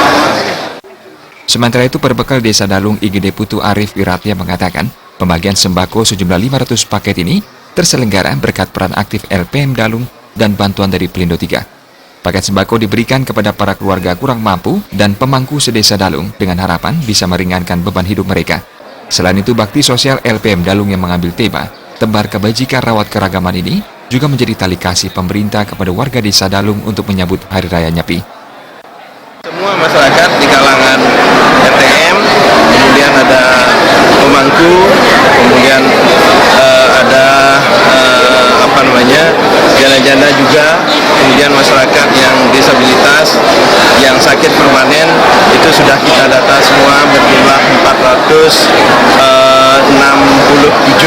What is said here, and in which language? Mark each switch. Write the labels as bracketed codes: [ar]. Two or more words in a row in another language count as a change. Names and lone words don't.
[id] Sementara itu, Perbekal Desa Dalung IGD Putu Arif Wiratya mengatakan pembagian sembako sejumlah 500 paket ini terselenggara berkat peran aktif LPM Dalung dan bantuan dari Pelindo 3. Paket sembako diberikan kepada para keluarga kurang mampu dan pemangku sedesa Dalung dengan harapan bisa meringankan beban hidup mereka. Selain itu, bakti sosial LPM Dalung yang mengambil tema Tebar Kebajikan Rawat Keragaman ini juga menjadi tali kasih pemerintah kepada warga Desa Dalung untuk menyambut Hari Raya Nyepi. Semua masyarakat di kalangan RTM, kemudian ada pemangku, kemudian ada janda-janda juga, kemudian masyarakat yang disabilitas, yang sakit permanen, itu sudah kita data semua berjumlah 467.